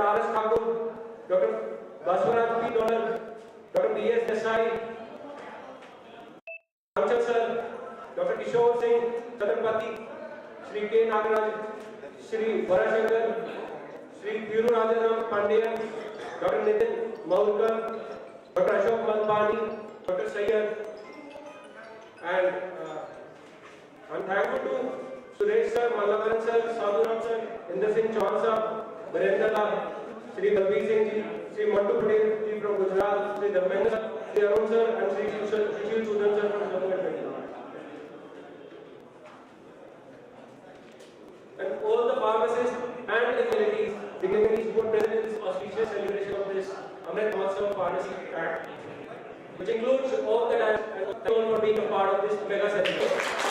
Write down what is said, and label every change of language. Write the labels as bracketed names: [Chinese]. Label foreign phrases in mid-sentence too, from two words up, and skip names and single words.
[English] R.S. Thakur, Dr. Baswaraj P. Donald, Dr. B.S. Desai, Ramchand sir, Dr. Kishore Singh, Chhatrapati, Shri K. Nagaraj, Shri Varashankar, Shri Thiru Rajaram Pandian, Dr. Nitin Maurkar, Dr. Ashok Malpani, Dr. Sayyad, and I'm thankful to Suresh sir, Malavaran sir, Sadhuram sir, Inder Singh Chauhan sir, Virendra Lal, Shri Balbir Singh ji, Shri Mantu Patel ji from Gujarat, Shri Dharmendra sir, Shri Arun sir, and Shri Shishil Sudan sir from Jammu and Kashmir. And all the pharmacists and dignitaries who are present in this auspicious celebration of this Amruth Mahotsav Pharmacy Act, which includes all the time and thank you all for being a part of this mega celebration.